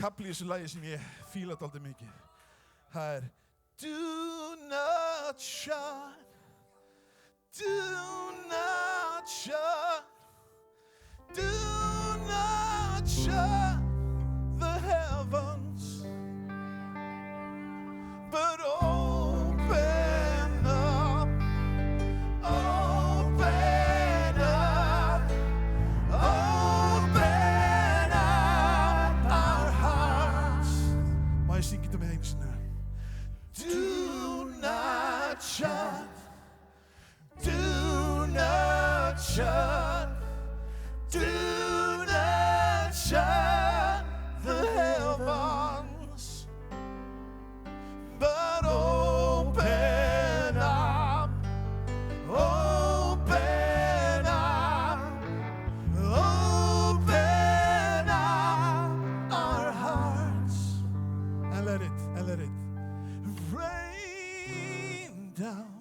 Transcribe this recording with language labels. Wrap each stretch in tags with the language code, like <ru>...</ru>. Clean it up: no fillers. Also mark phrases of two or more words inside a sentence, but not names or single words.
<is>þessu lagi sem ég fíla dálítið mikið.</is> <en>Það Do not shine, do not shine, do not shine the heavens, but open up, open up, open up our hearts.</en> <is>Má ég syngja þetta með einu sinni?</is> <en>Do not shut, do not shut, do not shut the heavens, but open up, open up, open up our hearts, and let it rain down.</en>